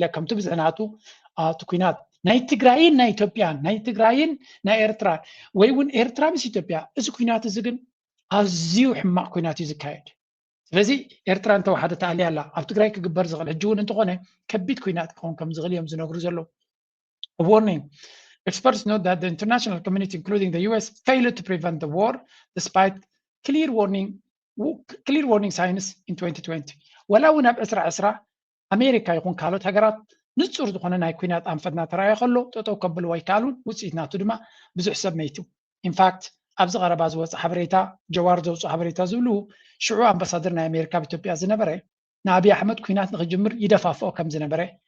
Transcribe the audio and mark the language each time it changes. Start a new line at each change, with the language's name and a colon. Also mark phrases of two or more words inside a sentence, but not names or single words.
Tigrinya: ከምቲ ብዝሕናቱ እቲ ኩናት ናይ ትግራይን ናይ ኢትዮጵያን ናይ ትግራይን ናይ ኤርትራ ወይ እውን ኤርትራ ምስ ኢትዮጵያ እዚ ኩናት እዚ ግን ኣዝዩ ሕማቅ ኩናት እዩ ዝካየድ ስለዚ ኤርትራ እንተወሓደት ኣልያ ኣላ ኣብ ትግራይ ክግበር ዝኽእል ሕጂ እውን እንተኾነ ከቢድ ኩናት ክኸውን ከም ዝኽእል እዮም ዝነግሩ ዘለዉ
English: warning experts note that the international community including the US failed to prevent the war despite clear warning signs in 2020
Tigrinya: ወላ እውን ኣብ እስራ ኣሜሪካ ይኹን ካልኦት ሃገራት ንጹር ዝኾነ ናይ ኩናት ኣንፈትና ተራእዮ ከሎ ጠጠው ከብልዎ ኣይከኣሉን ውፅኢት ናቱ ድማ ብዙሕ ሰብ መይቱ
English: in fact
Tigrinya: ኣብዚ ቀረባ ዝወፅእ ሓበሬታ ጀዋር ዘውፅኡ ሓበሬታ ዝብሉ ሽዑ ኣምባሳደር ናይ ኣሜሪካ ብኢትዮጵያ ዝነበረ ንኣብይ ኣሕመድ ኩናት ንክጅምር ይደፋፍኦ ከም ዝነበረ